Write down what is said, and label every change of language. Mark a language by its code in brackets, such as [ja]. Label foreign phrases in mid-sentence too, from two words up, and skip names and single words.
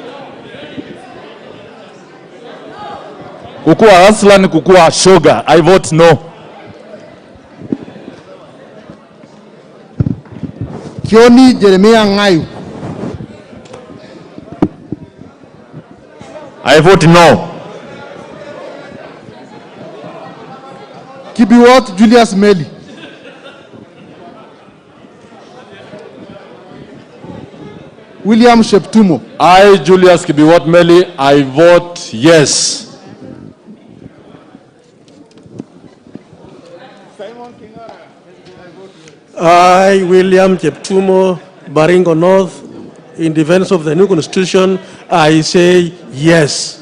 [en] Kukua Aslan Kukua Sugar, I vote no. Kioni Jeremiah Ngayu. I vote no. Kibiwot Julius Meli. William Sheptumo. I, Julius Kibiwot Meli, I vote yes. I, William Cheptumo, Baringo North, in defense of the new constitution, I say yes.